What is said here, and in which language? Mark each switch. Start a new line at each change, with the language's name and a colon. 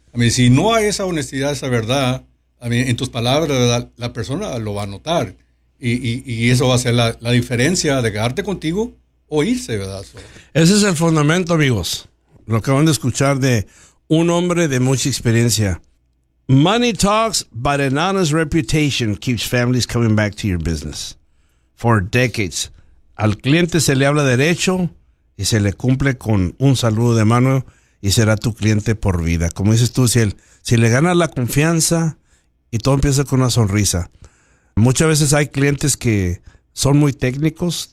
Spanish: Si no hay esa honestidad, esa verdad... en tus palabras, ¿verdad?, la persona lo va a notar y eso va a ser la diferencia de quedarte contigo o irse, ¿verdad? Ese es el fundamento, amigos, lo que van a escuchar de un hombre de mucha experiencia.
English: Money talks, but an honest reputation keeps families coming back to your business for decades.
Spanish: Al cliente se le habla derecho y se le cumple con un saludo de mano y será tu cliente por vida. Como dices tú, si le ganas la confianza. Y todo empieza con una sonrisa. Muchas veces hay clientes que son muy técnicos.